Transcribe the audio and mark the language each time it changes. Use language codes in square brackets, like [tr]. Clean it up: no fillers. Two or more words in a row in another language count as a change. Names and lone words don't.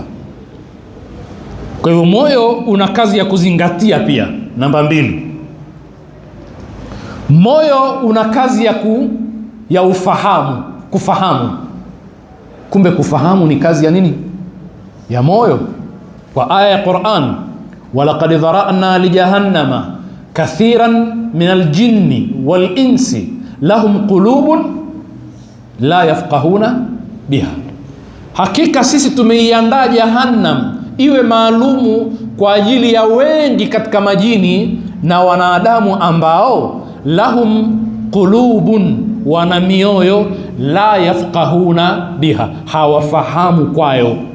[sw] Kwa hivyo moyo una kazi ya kuzingatia pia. Namba 2, moyo una kazi ya ufahamu, kufahamu. Kumbe kufahamu ni kazi ya nini? Ya moyo. Kwa aya ya Qur'an, [ar] ولقد ذرأنا لجهنم كثيرا من الجن والإنس لهم قلوب لا يفقهون بها. [sw] Hakika sisi tumeiandaa jahannam iwe maalumu kwa ajili ya wengi katika majini na wanadamu ambao [ar] لهم قلوب, [sw] wana mioyo, [ar] لا يفقهون بها, [sw] hawafahamu kwayo.